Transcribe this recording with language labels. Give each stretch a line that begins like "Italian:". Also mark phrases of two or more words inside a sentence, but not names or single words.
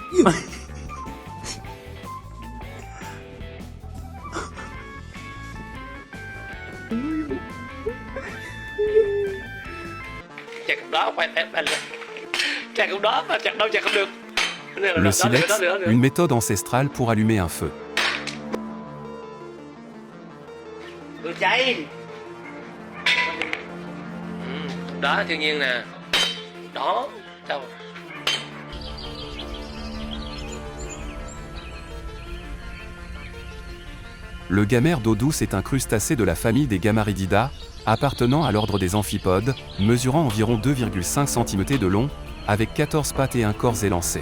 Vietnamese: Chặt đó phải chặt không đó mà chặt đâu chặt không được.
French: Le silex, une méthode ancestrale pour allumer un feu.
Vietnamese: Lửa cháy. Đó thiên nhiên nè. Đó, đâu.
French: Le gamère d'eau douce est un crustacé de la famille des Gamarididae, appartenant à l'ordre des amphipodes, mesurant environ 2,5 cm de long, avec 14 pattes et un corps élancé.